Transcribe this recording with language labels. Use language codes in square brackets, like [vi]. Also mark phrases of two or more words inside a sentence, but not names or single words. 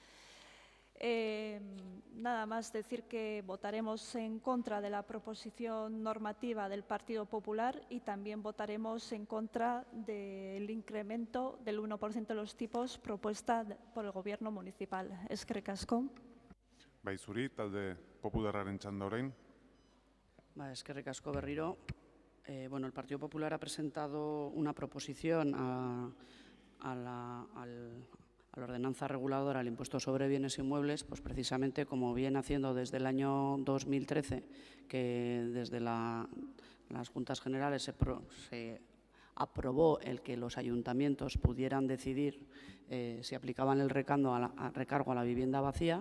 [es] Nada más decir que votaremos en contra de la proposición normativa del Partido Popular y también votaremos en contra del incremento del 1% de los tipos propuesta por el Gobierno municipal. [eu] Eskerrik asko. Bai, zuri, talde popularraren txanda orain. Eskerrik asko berriro. [es] Bueno, el Partido Popular ha presentado una proposición a la ordenanza reguladora del impuesto sobre bienes inmuebles, pues precisamente como viene haciendo desde el año 2013, que desde las Juntas Generales se aprobó el que los ayuntamientos pudieran decidir si aplicaban el recargo a la vivienda vacía.